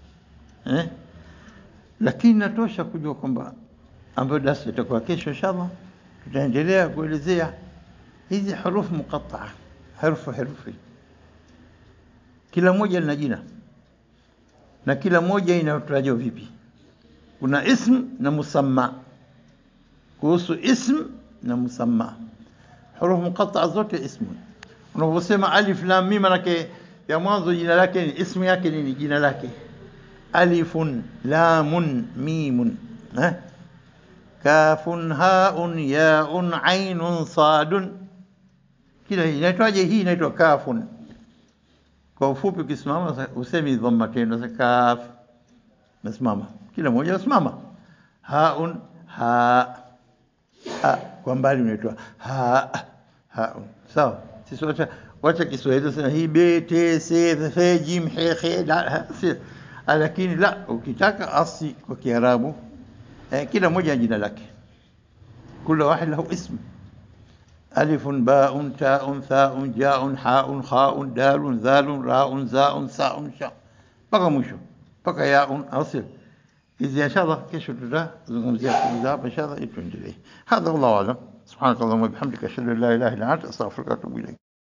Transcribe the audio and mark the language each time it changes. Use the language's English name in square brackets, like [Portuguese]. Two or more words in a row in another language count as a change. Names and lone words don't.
[Swahili] Lakini natosha kujua kwamba ambayo darasa itakuwa kesho inshallah tutaendelea kuelezea hizi hurufu muqatta'a, herufi kila moja lina jina na kila moja inatajwa vipi. Kuna ism na musamma. Kuhusu ism na musamma, hurufu muqatta'a zote ismu. Unaposema alif lam mim, manake ya mwanzo jina lake ni ismu yake nini, jina lake [Arabic] ألف لام ميم، كاف هاء ياء عين صاد. [Swahili] Kila hii inaitwaje? Hii inaitwa kafun. Kwa ufupi ukisimama usemi dhamma tena za kaf, nasimama kila moja usimama. haun ha kwa mbali unaitwa haun. Sawa, sisi wacha Kiswahili sana hii b t c f jim he khe lakini la, ukitaka asli kwa Kiarabu kila moja jina lake, kila [Arabic] واحد له اسم. ألف باء تاء ثاء جاء حاء خاء دال ذال راء زاء ساء شاء [Swahili] mpaka mwisho, mpaka yaun asl. [Arabic] إذا إن شاء الله [Swahili] kesho tutazungumzia kuzaa inshallah. Tuendelee. [Arabic] هذا والله أعلم. سبحانك اللهم وبحمدك أشهد أن لا إله إلا أنت أستغفرك وأتوب إليك.